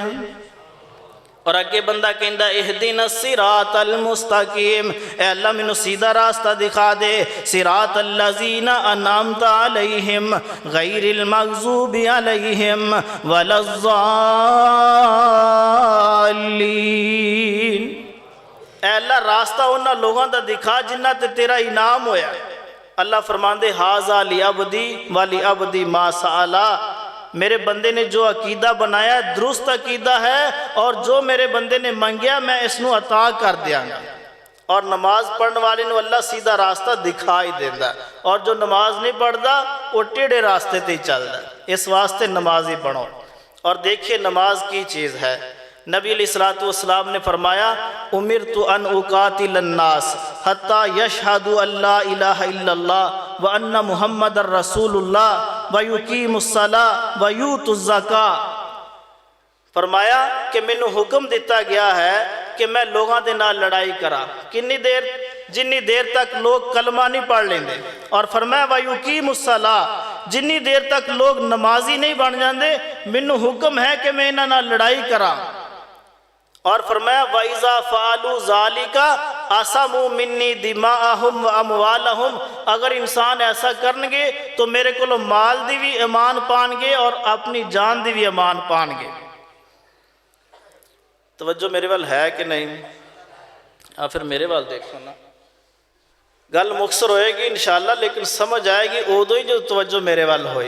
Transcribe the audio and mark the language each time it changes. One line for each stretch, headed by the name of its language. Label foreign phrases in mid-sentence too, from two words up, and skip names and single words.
Punjabi: اور اگے بندہ کہندا
Arabic: اہدنا الصراط المستقیم،
Punjabi: اے اللہ مینوں سیدھا راستہ دکھا دے،
Arabic: صراط الذین انعمت علیہم غیر المغضوب علیہم ولا الضالین۔
Punjabi: اے اللہ راستہ انہاں لوگاں دا دکھا جنہاں تے تیرا انعام ہویا۔ اللہ فرماندے
Arabic: ھذا لعبدی ولی عبدی ما سالا،
Punjabi: میرے بندے نے جو عقیدہ بنایا ہے درست عقیدہ ہے، اور جو میرے بندے نے منگیا میں اس نو عطا کر دیاں گا۔
Urdu: اور نماز پڑھنے والے نو اللہ سیدھا راستہ دکھائی دیتا، اور جو نماز نہیں پڑھتا وہ ٹیڑھے راستے تے چلتا۔
Punjabi: اس واسطے نمازی بنو۔
Urdu: اور دیکھیے نماز کی چیز ہے۔ نبی علیہ السلام نے فرمایا
Arabic: امرت ان اقاتل الناس حتی یشہدوا ان لا الہ الا اللہ وان محمد الرسول اللہ ویقیم الصلاۃ ویؤتوا الزکاۃ۔
Punjabi: فرمایا کہ مینوں حکم دیتا گیا ہے کہ میں لوگاں دے نال لڑائی کرا، کنی دیر؟ جنی دیر تک لوگ کلمہ نہیں پڑھ لیندے۔ اور فرمایا
Arabic: ویقیم الصلاۃ،
Punjabi: جنی دیر تک لوگ نمازی نہیں بن جاندے مینوں حکم ہے کہ میں انہاں نال لڑائی کرا۔
Urdu: اور فرمایا
Arabic: وَإِذَا فَعَلُوا ذَلِكَ عَصَمُوا مِنِّي دِمَاءَهُمْ وَأَمْوَالَهُمْ،
Punjabi: اگر انسان ایسا کرنگے تو میرے کو مال دی بھی امان پانگے اور اپنی جان دی بھی امان پانگے۔ توجہ میرے وال ہے کہ نہیں؟ پھر میرے وال دیکھو نا، گل مختصر ہوئے گی انشاءاللہ، لیکن سمجھ آئے گی ادو ہی جو توجہ میرے وال ہوئی۔